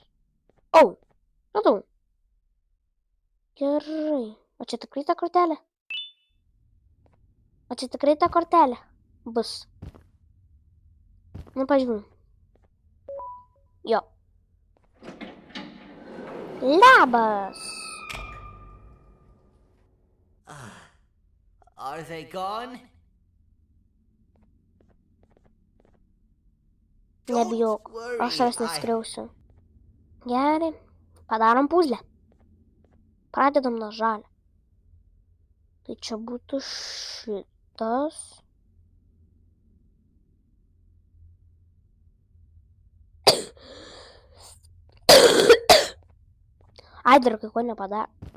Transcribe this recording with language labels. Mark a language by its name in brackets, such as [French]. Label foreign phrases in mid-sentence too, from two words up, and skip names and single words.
[Lithuanian] Radau. Gerai. O čia tikrai ta kortelė? Bus. Pažiūrėjau. Jo. Labas. [English] Are they gone? [Lithuanian] Nebijok, aš tavęs neskriausiu. Gerai, padarom puzlę. Pradedam nuo žalio. Tai čia būtų šitas. Ai, dar kai ko nepadarė.